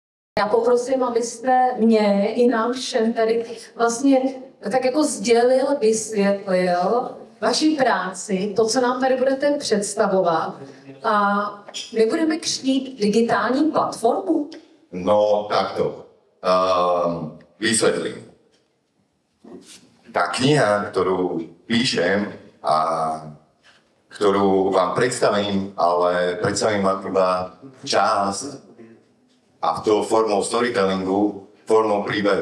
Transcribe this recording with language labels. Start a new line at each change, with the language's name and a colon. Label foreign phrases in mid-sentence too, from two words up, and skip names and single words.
Czech: Já poprosím, abyste mě i nám všem tady vlastně tak jako sdělil, vysvětlil vaši práci, to, co nám tady budete představovat. A my budeme křtít digitální platformu? No,
Slovak: takto. Vysvetlím. Tá kniha, ktorú píšem a ktorú vám predstavím, ale predstavím vám iba časť a to formou storytellingu, formou príbehu.